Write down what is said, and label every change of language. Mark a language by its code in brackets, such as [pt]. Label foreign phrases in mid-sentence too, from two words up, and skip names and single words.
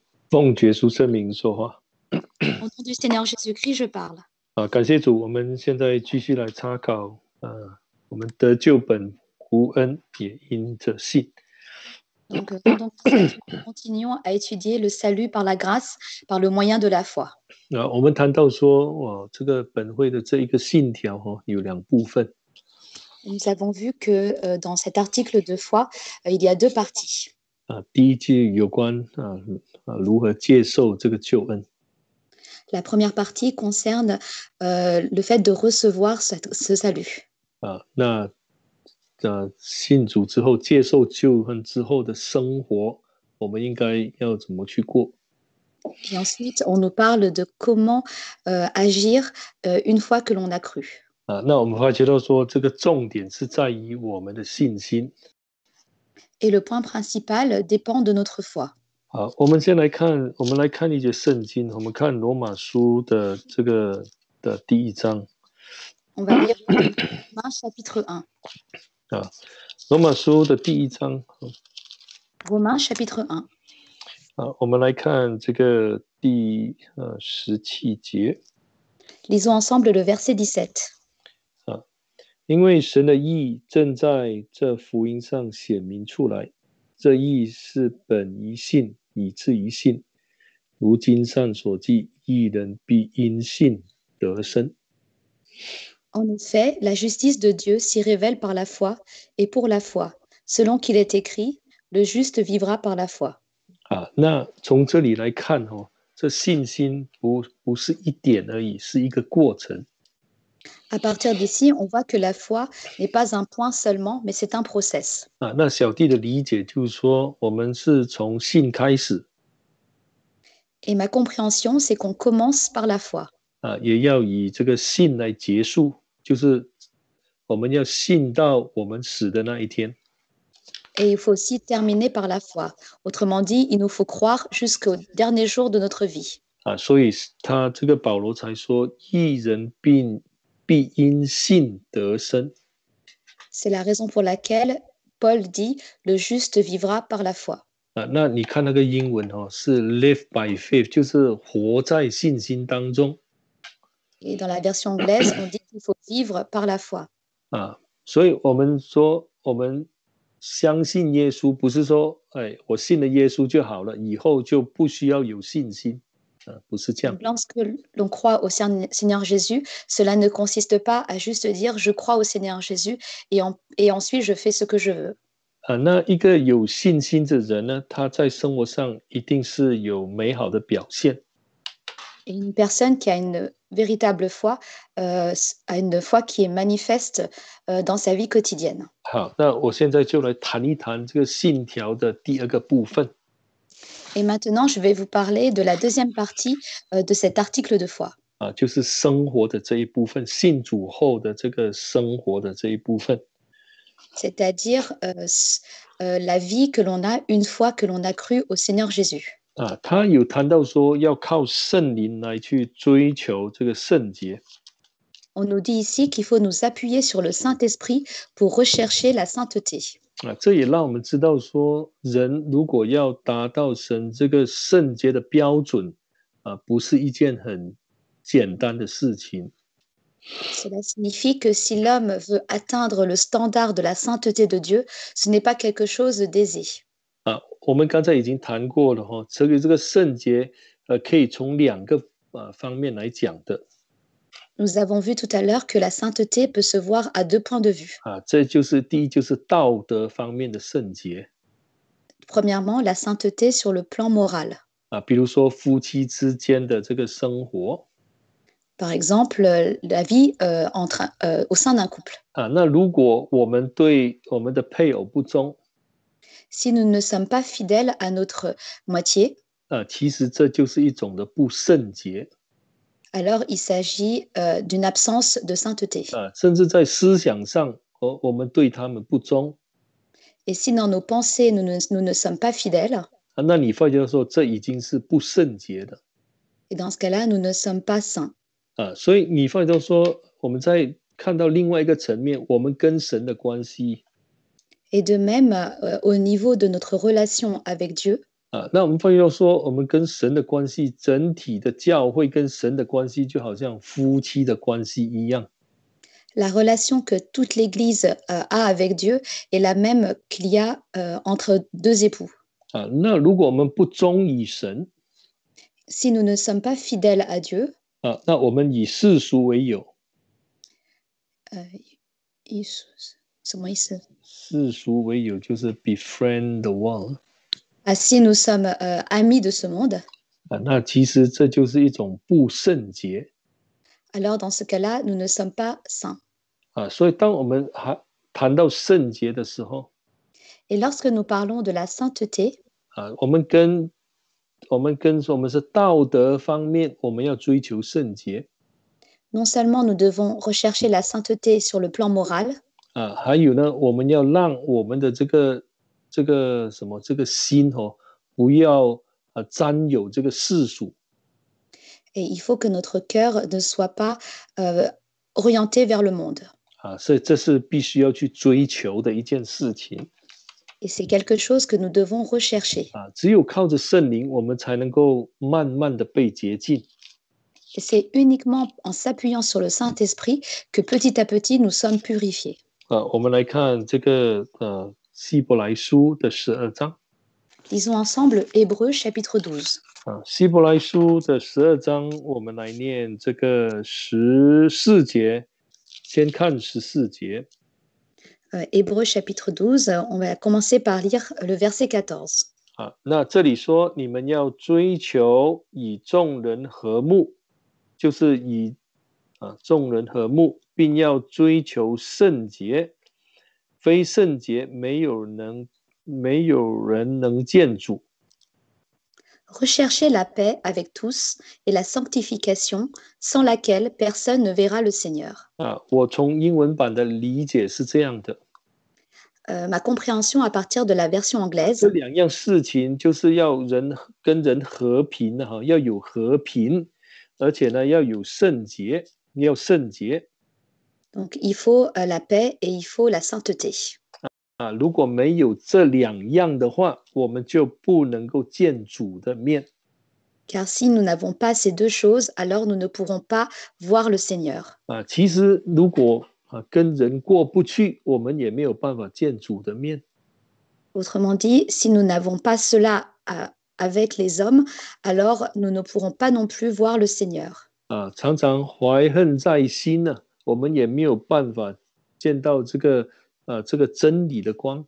[zh] 奉耶稣圣名说话。 [fr] Au nom du Seigneur Jésus-Christ, je parle. [zh] 感谢主，我们现在继续来查考我们得救本无恩也因着信。 [fr] Donc, rendons grâce à Dieu. Continuons à étudier le salut par la grâce, par le moyen de la foi. [zh] 我们谈到说，这个本会的这一个信条有两部分。 [fr] Nous avons vu que dans cet article de foi, il y a deux parties. [zh] 第一句有关如何接受这个救恩。 [fr] La première partie concerne le fait de recevoir ce salut. [zh] 那信主之后，接受救恩之后的生活，我们应该要怎么去过？ [fr] Et ensuite, on nous parle de comment agir une fois que l'on a cru. [zh] 那我们发觉到说，这个重点是在于我们的信心。 [fr] Et le point principal dépend de notre foi. [zh] 好，我们来看一节圣经，我们看罗马书的这个的第一章。 [fr] On va lire Romains chapitre 1. [zh] 罗马书的第一章。 [fr] Romains chapitre 1. [zh] 我们来看这个第17节。 [fr] Lisons ensemble le verset 17. [zh] 因为神的义正在这福音上显明出来，这义是本于信，以至于信。如经上所记，义人必因信得生。 [fr] En effet, la justice de Dieu s'y révèle par la foi et pour la foi, selon qu'il est écrit, le juste vivra par la foi. [zh] 那从这里来看这信心不是一点而已，是一个过程。 [fr] À partir d'ici, on voit que la foi n'est pas un point seulement, mais c'est un process. [zh] 那小弟的理解就是说，我们是从信开始。 [fr] Et ma compréhension, c'est qu'on commence par la foi. [zh] 也要以这个信来结束，就是我们要信到我们死的那一天。 [fr] Et il faut aussi terminer par la foi. Autrement dit, il nous faut croire jusqu'au dernier jour de notre vie. [zh] 所以他这个保罗才说，义人必因信得生。 [fr] C'est la raison pour laquelle Paul dit, le juste vivra par la foi. [zh] 那你看那个英文是 [en] live by faith， [zh] 就是活在信心当中。 [fr] Et dans la version anglaise, on dit qu'il faut vivre par la foi. [zh] 所以我们说，我们相信耶稣，不是说，我信了耶稣就好了，以后就不需要有信心。不是这样。 [fr] Lorsque l'on croit au Seigneur Jésus, cela ne consiste pas à juste dire je crois au Seigneur Jésus et ensuite je fais ce que je veux. [zh] 那一个有信心的人呢，他在生活上一定是有美好的表现。 [fr] Et une personne qui a une véritable foi, a une foi qui est manifeste dans sa vie quotidienne. [zh] 好，那我现在就来谈一谈这个信条的第二个部分。 [fr] Et maintenant, je vais vous parler de la deuxième partie de cet article de foi. [zh] 就是生活的这一部分，信主后的这个生活的这一部分。 [fr] C'est-à-dire la vie que l'on a une fois que l'on a cru au Seigneur Jésus. [zh] 他有谈到说要靠圣灵来去追求这个圣洁。 [fr] On nous dit ici qu'il faut nous appuyer sur le Saint-Esprit pour rechercher la sainteté. [zh] 这也让我们知道说，人如果要达到神这个圣洁的标准不是一件很简单的事情。 [fr] Cela signifie que si l'homme veut atteindre le standard de la sainteté de Dieu, ce n'est pas quelque chose d'aisé. [zh] 我们刚才已经谈过了这个圣洁可以从两个方面来讲的。 [fr] Nous avons vu tout à l'heure que la sainteté peut se voir à deux points de vue. [zh] 这就是第一，就是道德方面的圣洁。 [fr] Premièrement, la sainteté sur le plan moral. [zh] 比如说夫妻之间的这个生活。 [fr] Par exemple, la vie au sein d'un couple. [zh] 那如果我们对我们的配偶不忠， [fr] Si nous ne sommes pas fidèles à notre moitié, [zh] 其实这就是一种的不圣洁。 [fr] alors il s'agit d'une absence de sainteté. [zh] 甚至在思想上，我们对他们不忠。 [fr] Et si dans nos pensées, nous ne sommes pas fidèles, [zh] 那你发觉说这已经是不圣洁的。 [fr] et dans ce cas-là, nous ne sommes pas saints. [zh] 所以你发觉说，我们在看到另外一个层面，我们跟神的关系。 [fr] Et de même, au niveau de notre relation avec Dieu, [zh] 那我们发现到说，我们跟神的关系，整体的教会跟神的关系，就好像夫妻的关系一样。 [fr] La relation que toute l'Église a avec Dieu est la même qu'il y a entre deux époux. [zh] 那如果我们不忠于神， [fr] Si nous ne sommes pas fidèles à Dieu, [zh] 那我们以世俗为友，什么意思？世俗为友就是 [en] befriend the world。 [fr] Si nous sommes amis de ce monde, [zh] 那其实这就是一种不圣洁。 [fr] alors dans ce cas-là, nous ne sommes pas saints. [zh] 所以当我们谈到圣洁的时候， [fr] Et lorsque nous parlons de la sainteté, [zh] 我们说我们是道德方面，我们要追求圣洁。 [fr] non seulement nous devons rechercher la sainteté sur le plan moral, [zh] 还有呢，我们要让我们的这个心不要沾有这个世俗。 [fr] et il faut que notre cœur ne soit pas orienté vers le monde. [zh] 所以这是必须要去追求的一件事情。 [fr] Et c'est quelque chose que nous devons rechercher. [zh] 只有靠着圣灵，我们才能够慢慢的被洁净。 [fr] Et c'est uniquement en s'appuyant sur le Saint-Esprit que petit à petit nous sommes purifiés. [zh] 我们来看这个希伯来书的12章。 [fr] Lisons ensemble Hébreux chapitre 12. [zh] 希伯来书的12章，我们来念这个14节，先看14节。 [fr] Hébreux chapitre 12, on va commencer par lire le verset 14. [zh] 那这里说，你们要追求以众人和睦，就是以众人和睦，并要追求圣洁，非圣洁没有人能见主。 [fr] Recherchez la paix avec tous et la sanctification, sans laquelle personne ne verra le Seigneur. [zh] 我从英文版的理解是这样的。 [fr] Ma compréhension à partir de la version [zh] 这 [fr] anglaise, [zh] 两样事情就是要跟人和平，要有和平，而且呢要有圣洁，要圣洁。 [fr] donc il faut la paix et il faut la sainteté. [zh] 如果没有这两样的话，我们就不能够见主的面。 [fr] Car si nous n'avons pas ces deux choses, alors nous ne pourrons pas voir le Seigneur. [zh] 其实如果跟人过不去，我们也没有办法见主的面。 [fr] Autrement dit, si nous n'avons pas cela avec les hommes, alors nous ne pourrons pas non plus voir le Seigneur. [zh] 常常怀恨在心呢，我们也没有办法见到这个真理的光。